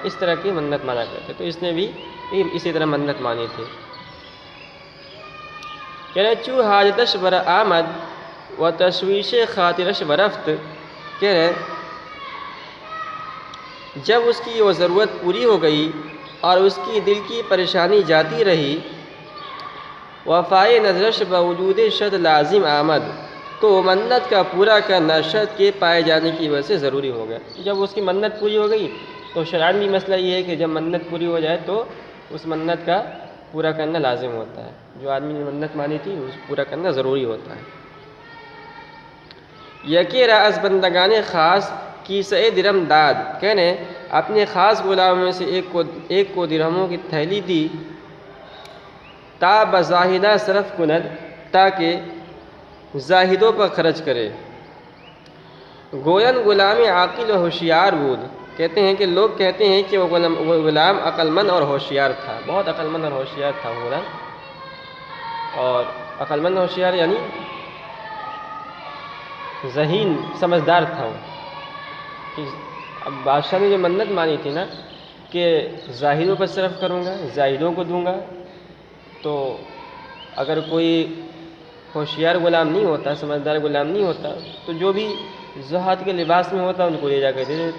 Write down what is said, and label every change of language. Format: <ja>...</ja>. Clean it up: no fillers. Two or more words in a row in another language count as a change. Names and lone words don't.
<ur>اس طرح کی منت مانا کرتے، تو اس نے بھی اسی طرح منت مانی تھی۔ کہہ رہے</ur> <fa>چو حاجتش بر آمد و تشویش خاطرش برفت،</fa> <ur>کہہ رہے جب اس کی وہ ضرورت پوری ہو گئی اور اس کی دل کی پریشانی جاتی رہی،</ur> <fa>وفائے نظرش بوجود شرط لازم آمد،</fa> <ur>تو منت کا پورا کرنا شرط کے پائے جانے کی وجہ سے ضروری ہو گیا۔ جب اس کی منت پوری ہو گئی تو شرعاً بھی مسئلہ یہ ہے کہ جب منت پوری ہو جائے تو اس منت کا پورا کرنا لازم ہوتا ہے، جو آدمی نے منت مانی تھی اس پورا کرنا ضروری ہوتا ہے۔</ur> <fa>یکی را از بندگان خاص کی سے درم داد،</fa> <ur>کہنے اپنے خاص غلاموں میں سے ایک کو درہموں کی تھیلی دی،</ur> <fa>تا بزاہدہ صرف کند،</fa> <ur>تاکہ زاہدوں پر خرچ کرے۔</ur> <fa>گوین غلام عاقل و ہوشیار بود،</fa> <ur>کہتے ہیں کہ لوگ کہتے ہیں کہ وہ غلام عقل مند اور ہوشیار تھا، بہت عقل مند اور ہوشیار تھا وہ غلام۔ اور عقل مند ہوشیار یعنی ذہین سمجھدار تھا وہ۔ اب بادشاہ نے جو منت مانی تھی نا کہ زاہدوں پر صرف کروں گا، زاہدوں کو دوں گا، تو اگر کوئی ہوشیار غلام نہیں ہوتا، سمجھدار غلام نہیں ہوتا، تو جو بھی زہد کے لباس میں ہوتا ان کو لے جا کے دے دیتا۔</ur>